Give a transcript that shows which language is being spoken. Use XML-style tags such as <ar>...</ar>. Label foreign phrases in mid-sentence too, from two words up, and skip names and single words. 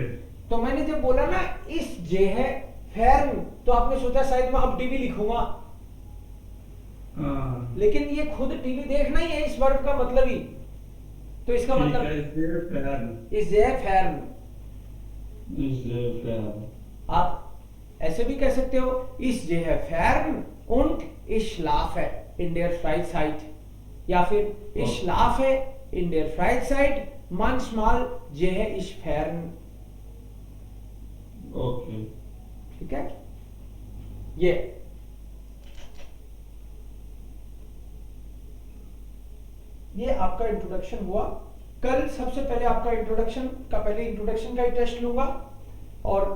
<hi>तो मैंने जब बोला ना</hi> <de>ich sehe fern,</de> <hi>तो आपने सोचा शायद मैं अब टीवी लिखूंगा। लेकिन ये खुद टीवी देखना ही है इस वर्ब का मतलब ही। तो इसका मतलब</hi> <de>ich sehe fern.</de> <hi>आप ऐसे भी कह सकते हो</hi> <de>ich sehe fern und ich schlafe in der Freizeit,</de> <hi>या फिर</hi> <de>ich schlafe in der Freizeit manchmal gehe ich fern।</de> <hi>ओके, ठीक है। ये आपका इंट्रोडक्शन हुआ। कल सबसे पहले आपका इंट्रोडक्शन का ही टेस्ट लूंगा और</hi>